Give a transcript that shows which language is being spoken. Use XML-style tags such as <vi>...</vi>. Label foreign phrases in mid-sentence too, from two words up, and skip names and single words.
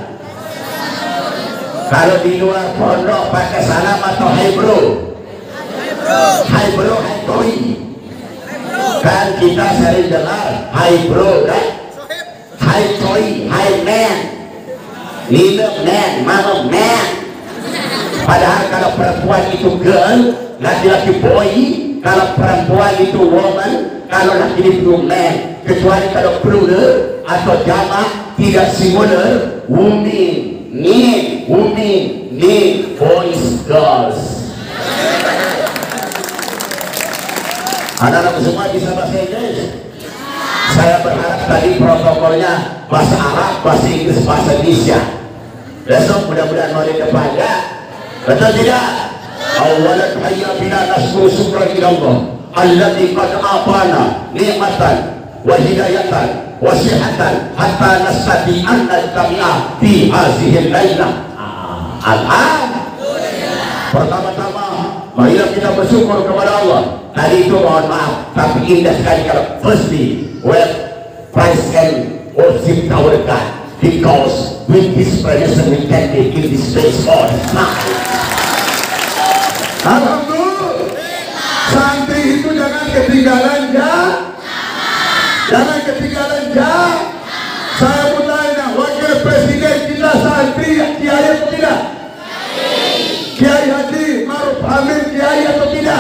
<id>Kalau di luar pondok pakai salam atau hai bro? Hai bro, hai koi. Kan kita sering dengar hai bro kan? Hai koi, hai man, minum man, mama man. Padahal kalau perempuan itu girl, laki-laki boy. Kalau perempuan itu woman, kalau laki itu man. Kecuali kalau plural atau jamak tidak singular,</id> <en>women, men, boys, girls.</en> <id>Anak-anak semua bisa bahasa Inggris. Saya berharap tadi protokolnya bahasa Arab, bahasa Inggris, bahasa Indonesia. Besok mudah-mudahan mau dikepada. Betul tidak?</id> <ar>أولاً هيا بنا نشكر شكراً إلى الله الذي قد آتانا نعمةً وهدايةً وصحةً حتى نستطيع أن نجتمع في هذه الليلة.</ar> <id>Alhamdulillah. Pertama-tama marilah kita bersyukur kepada Allah. Tadi itu mohon maaf, tapi indah sekali kalau</id> <en>firstly well praise and worship our God, because with His presence we can be in this place all the</en> <id>time. Alhamdulillah. Santri itu jangan ketinggalan jangan ketinggalan Saya mau tanya, wakil presiden kita santri kiai atau tidak? Kiai Haji Maruf Amin kiai atau tidak?</id>